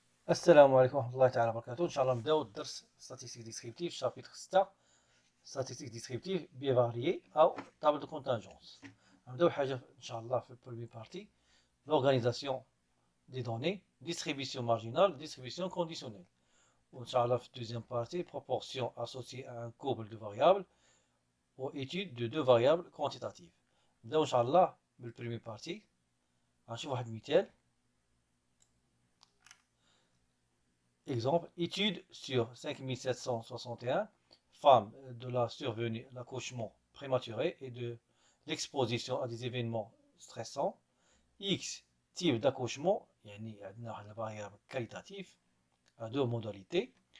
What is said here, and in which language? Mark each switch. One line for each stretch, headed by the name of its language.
Arabic: السلام عليكم ورحمة الله تعالى وبركاته. إن شاء الله نبداو الدرس ستاتيستيك ديسكريبتيف شابتر 6 ستاتيستيك ديسكريبتيف بيفاريي أو تابل دو كونتانجونس. نبداو حاجة إن شاء الله في البرومي بارتي
French: l'organisation des données, distribution marginale, distribution conditionnelle.
Arabic: وإن شاء الله في الدوزيام بارتي
French: proportion associée à un couple de variables ou étude de deux variables quantitatives.
Arabic: نبداو إن شاء الله بالبرومي بارتي. غنشوف واحد المثال.
French: Exemple, étude sur 5761 femmes de la survenue, l'accouchement prématuré et de l'exposition à des événements stressants. X, type d'accouchement,
Arabic: يعني عندنا
French: la variable qualitative à deux modalités.